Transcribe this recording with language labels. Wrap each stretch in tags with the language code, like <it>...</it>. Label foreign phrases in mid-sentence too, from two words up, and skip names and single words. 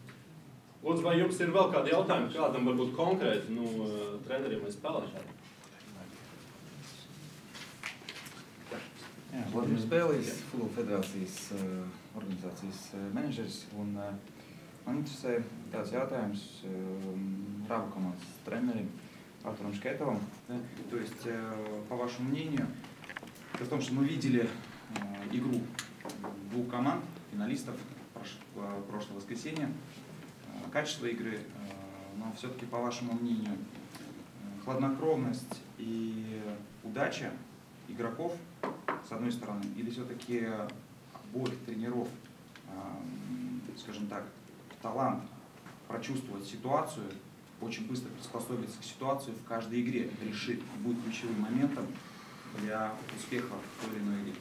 <lv>Lūdzu, vai jums ir vēl kādi jautājumi, kādam varbūt konkrēti treneriem vai spēlētājiem? Vladimirs Bēlijs, Futbola federācijas organizācijas menedžeris, un man interesē tāds jautājums</lv> <ru>Раба команdas тренерам Артуром Шкетовым. То есть, по вашему мнению, при том, что мы видели игру двух команд, финалистов прошлого воскресенья, качество игры, но все-таки, по вашему мнению, хладнокровность и удача игроков, с одной стороны, или все-таки обоих тренеров, скажем так, талант прочувствовать ситуацию, очень быстро приспособиться к ситуации в каждой игре, решит, будет ключевым моментом для успеха в той или иной игре.</ru>